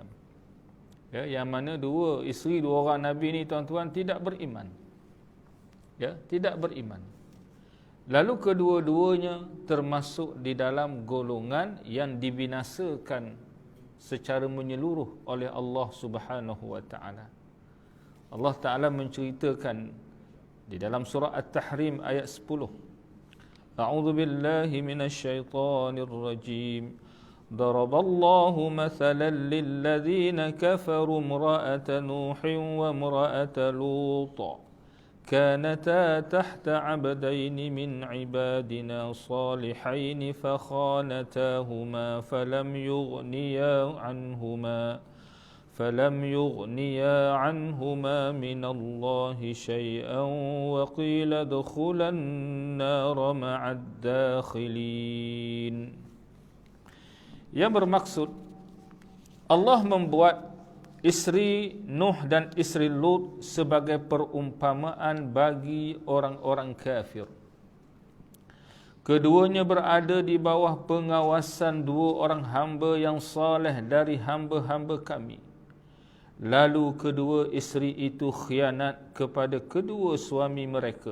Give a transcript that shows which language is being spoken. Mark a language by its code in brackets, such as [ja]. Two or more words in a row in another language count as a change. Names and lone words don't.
[ms] Ya, yang mana dua orang Nabi ni tuan-tuan tidak beriman. Ya, tidak beriman. Lalu kedua-duanya termasuk di dalam golongan yang dibinasakan secara menyeluruh oleh Allah [ar] سبحانه وتعالى. [ms] Allah Ta'ala menceritakan di dalam surah At-Tahrim ayat 10. [ar] أعوذ بالله من الشيطان الرجيم. ضرب الله مثلا للذين كفروا امرأة نوح وامرأة لوط كانتا تحت عبدين من عبادنا صالحين فخانتاهما فلم يغنيا عنهما من الله شيئا وقيل ادخلا النار مع الداخلين. [ms] Yang bermaksud Allah membuat isteri Nuh dan isteri Lut sebagai perumpamaan bagi orang-orang kafir. Keduanya berada di bawah pengawasan dua orang hamba yang saleh dari hamba-hamba kami. Lalu kedua isteri itu khianat kepada kedua suami mereka.